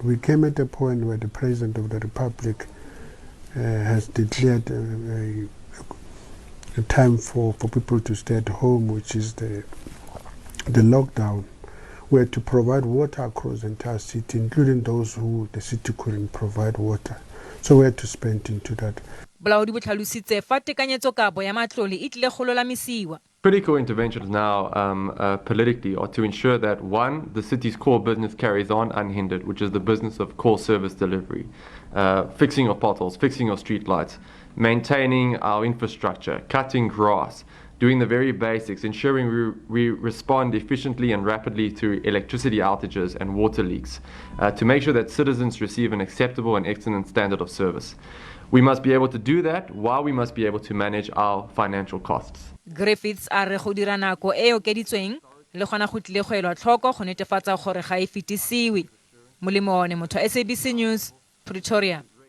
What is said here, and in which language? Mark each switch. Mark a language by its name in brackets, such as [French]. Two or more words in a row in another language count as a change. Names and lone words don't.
[English] We came at a point where the President of the Republic has declared a time for people to stay at home, which is the lockdown. We had to provide water across the entire city, including those who the city couldn't provide water. So we had to spend into that. [Tswana] Bolaodi bo tlhalositse fa tekanyetsokabo ya matlole e tlile go lolamisiwa. [English] Critical interventions now politically are to ensure that, one, the city's core business carries on unhindered, which is the business of core service delivery, fixing of potholes, fixing of streetlights, maintaining our infrastructure, cutting grass, doing the very basics, ensuring we respond efficiently and rapidly to electricity outages and water leaks, to make sure that citizens receive an acceptable and excellent standard of service. We must be able to do that while we must be able to manage our financial costs. [Tswana] Griffiths a re go dira nako e okeditsweng le gona go tlile go elwa tlhoko go netefatsa gore ga e fetisiwe. Molemo one motho SABC News, Pretoria.